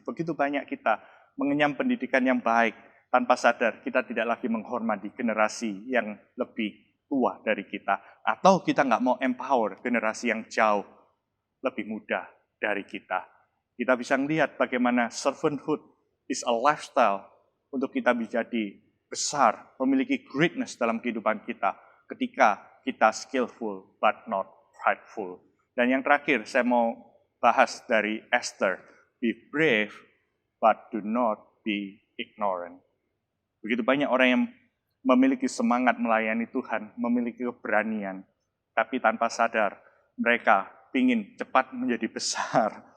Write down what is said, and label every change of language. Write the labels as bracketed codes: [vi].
[id] Begitu banyak kita mengenyam pendidikan yang baik, tanpa sadar kita tidak lagi menghormati generasi yang lebih tua dari kita. Atau kita nggak mau empower generasi yang jauh lebih muda dari kita. Kita bisa melihat bagaimana [en] servanthood is a lifestyle [id] untuk kita menjadi besar, memiliki greatness dalam kehidupan kita. Ketika [en] kita skillful but not prideful. [id] Dan yang terakhir saya mau bahas dari Esther. [en] Be brave but do not be ignorant. [id] Begitu banyak orang yang memiliki semangat melayani Tuhan, memiliki keberanian, tapi tanpa sadar mereka ingin cepat menjadi besar.